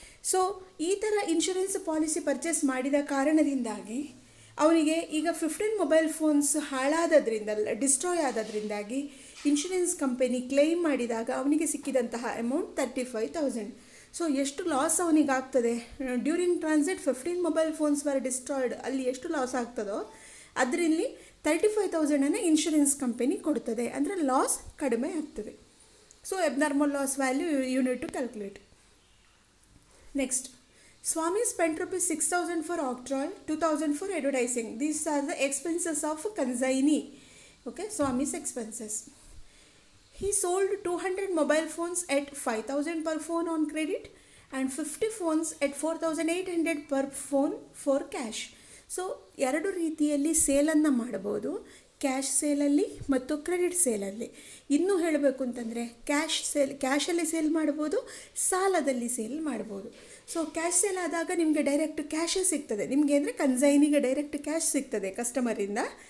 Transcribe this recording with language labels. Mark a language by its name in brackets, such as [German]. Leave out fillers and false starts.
[Kannada] So ಈ ಥರ insurance policy purchase ಮಾಡಿದ ಕಾರಣದಿಂದಾಗಿ ಅವನಿಗೆ ಈಗ 15 mobile phones ಹಾಳಾದದ್ರಿಂದ, destroy ಆದದ್ರಿಂದಾಗಿ insurance company claim ಮಾಡಿದಾಗ ಅವನಿಗೆ ಸಿಕ್ಕಿದಂತಹ ಅಮೌಂಟ್ 35,000. ಸೊ ಎಷ್ಟು loss ಅವನಿಗಾಗ್ತದೆ [English] during transit 15 mobile phones were destroyed, [Kannada] ಅಲ್ಲಿ ಎಷ್ಟು ಲಾಸ್ ಆಗ್ತದೋ ಅದರಲ್ಲಿ 35,000 ಇನ್ಶೂರೆನ್ಸ್ ಕಂಪನಿ ಕೊಡ್ತದೆ, ಅಂದರೆ ಲಾಸ್ ಕಡಿಮೆ ಆಗ್ತದೆ. [English] So abnormal loss value you need to calculate. Next, Swami spent rupees 6,000 for octroi, 2,000 for advertising. These are the expenses of consignee. Okay, Swami's expenses. He sold 200 mobile phones at 5,000 per phone on credit and 50 phones at 4,800 per phone for cash. [Kannada] So ಎರಡು ರೀತಿಯಲ್ಲಿ ಸೇಲನ್ನು ಮಾಡಬಹುದು, cash ಸೇಲಲ್ಲಿ ಮತ್ತು credit ಸೇಲಲ್ಲಿ. ಇನ್ನೂ ಹೇಳಬೇಕು ಅಂತಂದರೆ ಕ್ಯಾಶಲ್ಲಿ sale ಮಾಡ್ಬೋದು, ಸಾಲದಲ್ಲಿ sale ಮಾಡ್ಬೋದು. ಸೊ ಕ್ಯಾಶ್ ಸೇಲ್ ಆದಾಗ ನಿಮಗೆ ಡೈರೆಕ್ಟ್ ಕ್ಯಾಶೇ ಸಿಗ್ತದೆ, ನಿಮಗೆ ಅಂದರೆ ಕನ್ಸೈನಿಗೆ ಡೈರೆಕ್ಟ್ ಕ್ಯಾಶ್ ಸಿಗ್ತದೆ ಕಸ್ಟಮರಿಂದ.